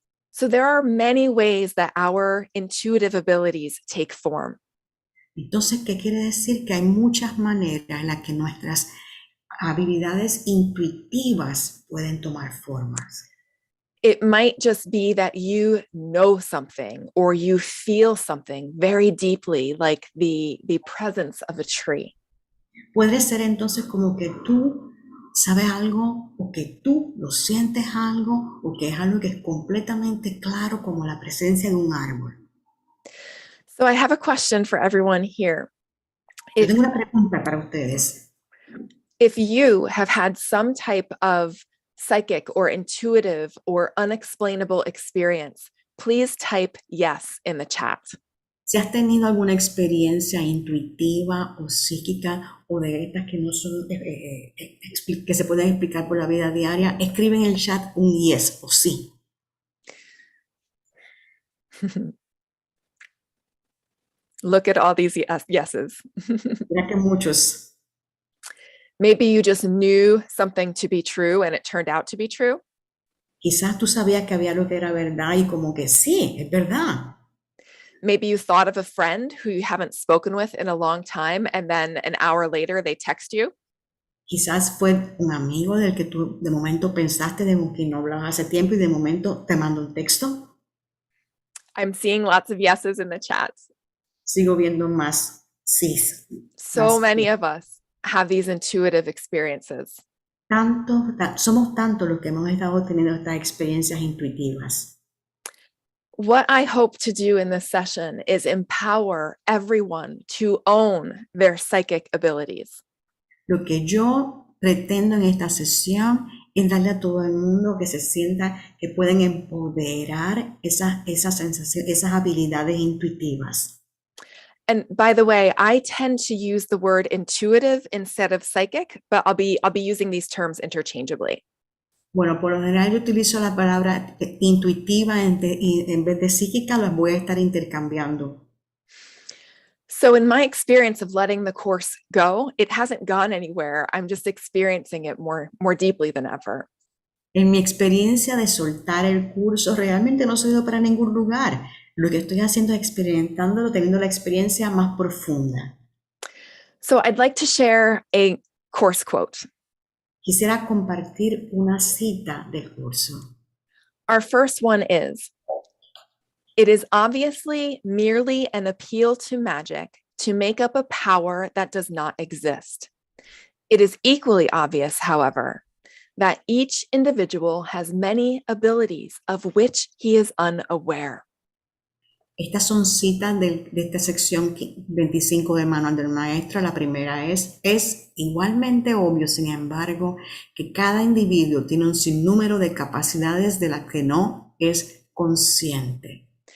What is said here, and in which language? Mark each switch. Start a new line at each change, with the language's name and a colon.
English: So there are many ways that our intuitive abilities take form.
Spanish: Entonces, ¿qué quiere decir? Que hay muchas maneras en las que nuestras habilidades intuitivas pueden tomar formas.
English: It might just be that you know something or you feel something very deeply, like the presence of a tree.
Spanish: Puede ser entonces como que tú sabes algo o que tú lo sientes algo o que es algo que es completamente claro como la presencia de un árbol.
English: So I have a question for everyone here.
Spanish: Yo tengo una pregunta para ustedes.
English: If you have had some type of psychic or intuitive or unexplainable experience, please type yes in the chat.
Spanish: Si has tenido alguna experiencia intuitiva o psíquica o de estas que no son que se pueden explicar por la vida diaria, escribe en el chat un yes o sí.
English: Look at all these yeses.
Spanish: Mira que muchos.
English: Maybe you just knew something to be true and it turned out to be true.
Spanish: Quizás tú sabías que había algo que era verdad y como que sí, es verdad.
English: Maybe you thought of a friend who you haven't spoken with in a long time, and then an hour later they text you.
Spanish: Quizás fue un amigo del que tú de momento pensaste de que no hablabas hace tiempo y de momento te manda un texto.
English: I'm seeing lots of yeses in the chat.
Spanish: Sigo viendo más sís.
English: So many of us have these intuitive experiences.
Spanish: Somos tantos los que hemos estado teniendo estas experiencias intuitivas.
English: What I hope to do in this session is empower everyone to own their psychic abilities.
Spanish: Lo que yo pretendo en esta sesión es darle a todo el mundo que se sienta que pueden empoderar esas sensaciones, esas habilidades intuitivas.
English: And by the way, I tend to use the word intuitive instead of psychic, but I'll be using these terms interchangeably.
Spanish: Bueno, por lo general yo utilizo la palabra intuitiva en vez de psíquica, las voy a estar intercambiando.
English: So in my experience of letting the course go, it hasn't gone anywhere. I'm just experiencing it more deeply than ever.
Spanish: En mi experiencia de soltar el curso, realmente no se ha ido para ningún lugar. Lo que estoy haciendo es experimentándolo, teniendo la experiencia más profunda.
English: So I'd like to share a course quote.
Spanish: Quisiera compartir una cita del curso.
English: Our first one is, "It is obviously merely an appeal to magic to make up a power that does not exist. It is equally obvious, however, that each individual has many abilities of which he is unaware."
Spanish: Estas son citas de esta sección 25 del Manual del Maestro. La primera es igualmente obvio, sin embargo, que cada individuo tiene un sinnúmero de capacidades de las que no es consciente.